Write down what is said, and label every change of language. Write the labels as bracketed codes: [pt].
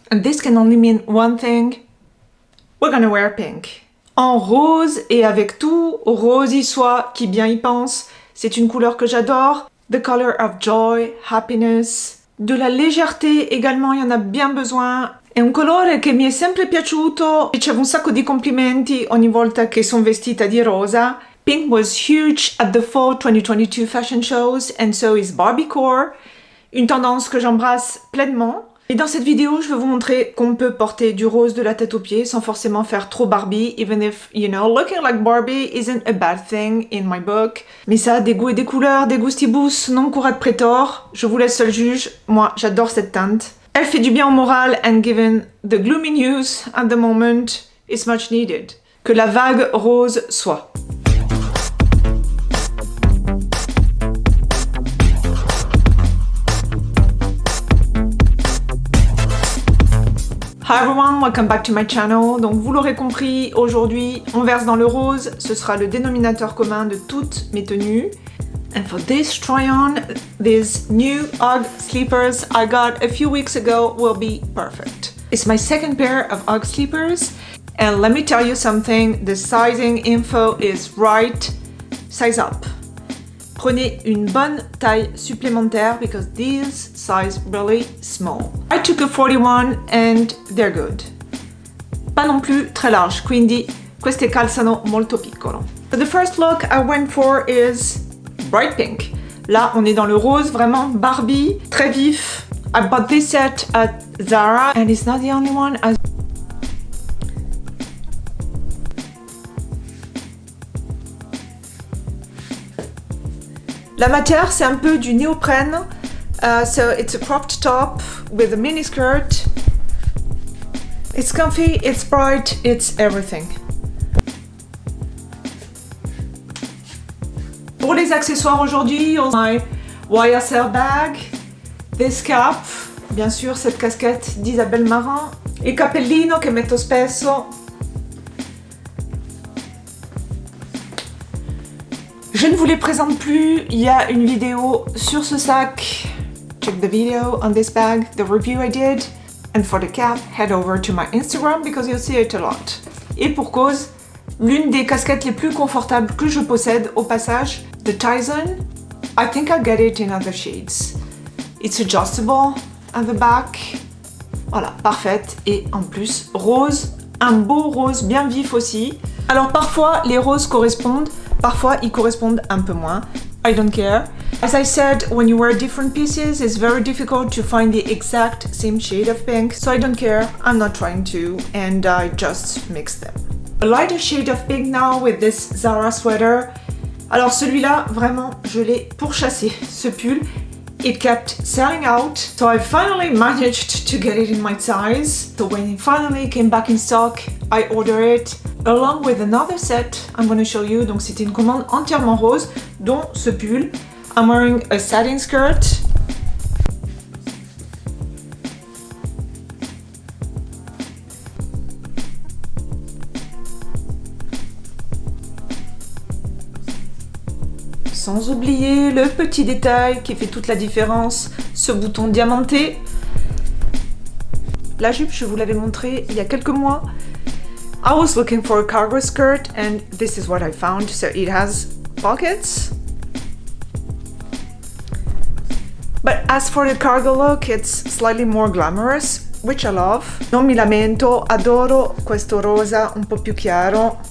[en] And this can only mean one thing. We're gonna wear pink. [fr] En rose et avec tout, rose y soit, qui bien y pense. C'est une couleur que j'adore. [en] The color of joy, happiness. [fr] De la légèreté également, il y en a bien besoin. [it] È un colore che mi è sempre piaciuto. Ricevo un sacco di complimenti ogni volta che sono vestita di rosa. [en] Pink was huge at the Fall 2022 fashion shows and so is Barbiecore. [fr] Une tendance que j'embrasse pleinement. Et dans cette vidéo, je vais vous montrer qu'on peut porter du rose de la tête aux pieds sans forcément faire trop Barbie, [en] even if, you know, looking like Barbie isn't a bad thing in my book. [fr] Mais ça, des goûts et des couleurs, [la] des gustibus, non curat pretor. [fr] Je vous laisse seul juge. Moi, j'adore cette teinte. Elle fait du bien au moral [en] and given the gloomy news at the moment, it's much needed. [fr] Que la vague rose soit. [en] Hi everyone, welcome back to my channel. [fr] Donc vous l'aurez compris, aujourd'hui on verse dans le rose, ce sera le dénominateur commun de toutes mes tenues. [en] And for this try-on, these new UGG sleepers I got a few weeks ago will be perfect. It's my second pair of UGG sleepers, and let me tell you something, the sizing info is right. Size up. [fr] Prenez une bonne taille supplémentaire [en] because these size really small. I took a 41 and they're good. [fr] Pas non plus très large, [it] quindi queste calzano molto piccolo. [en] So the first look I went for is bright pink. [fr] Là, on est dans le rose, vraiment Barbie, très vif. [en] I bought this set at Zara and it's not the only one. [fr] La matière, c'est un peu du néoprène. [en] So it's a cropped top with a mini skirt. It's comfy, it's bright, it's everything. [fr] Pour les accessoires aujourd'hui, on a [en] my YSL bag, this cap, [fr] bien sûr cette casquette d'Isabelle Marant, [it] il cappellino che metto spesso. [fr] Je ne vous les présente plus, il y a une vidéo sur ce sac. [en] Check the video on this bag, the review I did. And for the cap, head over to my Instagram because you'll see it a lot. [fr] Et pour cause, l'une des casquettes les plus confortables que je possède au passage, the Tizen. [en] I think I'll get it in other shades. It's adjustable at the back. [fr] Voilà, parfaite. Et en plus, rose, un beau rose bien vif aussi. Alors parfois, les roses correspondent. Parfois, ils correspondent un peu moins. [en] I don't care. As I said, when you wear different pieces, it's very difficult to find the exact same shade of pink. So I don't care. I'm not trying to. And I just mix them. A lighter shade of pink now with this Zara sweater. [fr] Alors celui-là, vraiment, je l'ai pourchassé, ce pull. [en] It kept selling out. So I finally managed to get it in my size. So when it finally came back in stock, I ordered it. Along with another set I'm going to show you. [fr] Donc c'était une commande entièrement rose, dont ce pull. [en] I'm wearing a satin skirt. [fr] Sans oublier le petit détail qui fait toute la différence, ce bouton diamanté. La jupe, je vous l'avais montré il y a quelques mois. [en] I was looking for a cargo skirt and this is what I found. So it has pockets. But as for the cargo look, it's slightly more glamorous, which I love. [it] Non mi lamento, adoro questo rosa un po' più chiaro.